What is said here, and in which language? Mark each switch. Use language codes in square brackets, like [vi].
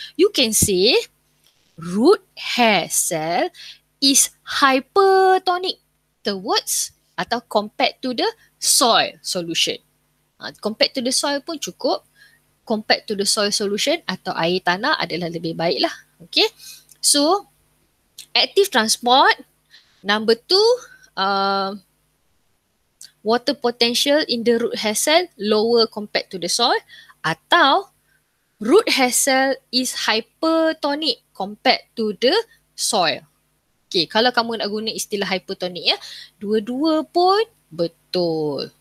[en] You can say root hair cell is hypertonic towards atau compared to the soil solution. Compared to the soil pun cukup. Compared to the soil solution [ms] atau air tanah adalah lebih baik lah. [en] Okay. So, active transport. Number two, water potential in the root hair cell lower compared to the soil. Atau root hair cell is hypertonic compared to the soil. [ms] Okay, kalau kamu nak guna istilah hypotonik ya, dua-dua pun betul.